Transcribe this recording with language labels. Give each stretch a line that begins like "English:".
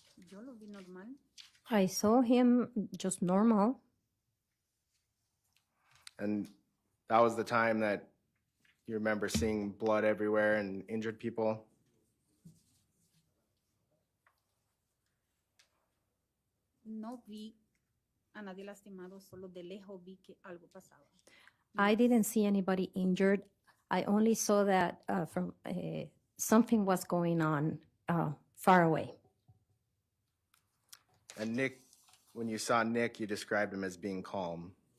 Spanish: Yo lo vi normal.
English: I saw him just normal. And that was the time that you remember seeing blood everywhere and injured people?
Spanish: No vi a nadie lastimado, solo de lejos vi que algo pasaba.
English: I didn't see anybody injured. I only saw that something was going on far away. And Nick, when you saw Nick, you described him as being calm.